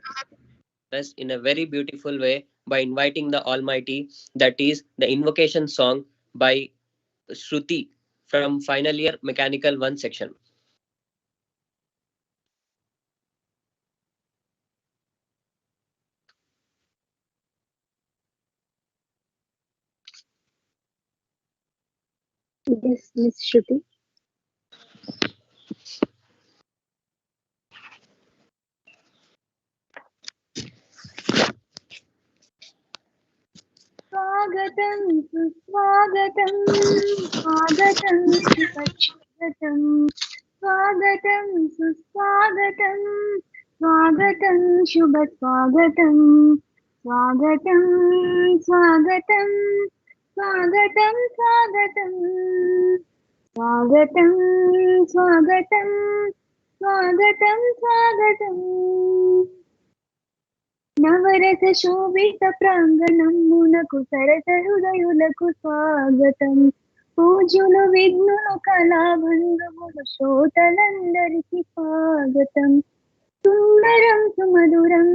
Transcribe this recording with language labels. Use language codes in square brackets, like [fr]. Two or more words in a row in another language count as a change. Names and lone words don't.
[en] us in a very beautiful way by inviting the Almighty, that is the Invocation Song by Shruti from final year Mechanical 1 section. Yes, Miss Shruti. [sa] स्वागतं सुस्वागतं स्वागतं सुपच्छ्वागतं स्वागतं सुस्वागतं स्वागतं शुभस्वागतं स्वागतं स्वागतं स्वागतं स्वागतं स्वागतं स्वागतं स्वागतं स्वागतम् [te] నవరస శోభిత ప్రాంగణమునకు సరస హృదయులకు స్వాగతం పూజులు విఘ్నులు కళాబంధువులు శ్రోతలందరికీ స్వాగతం సుందరం సుమధురం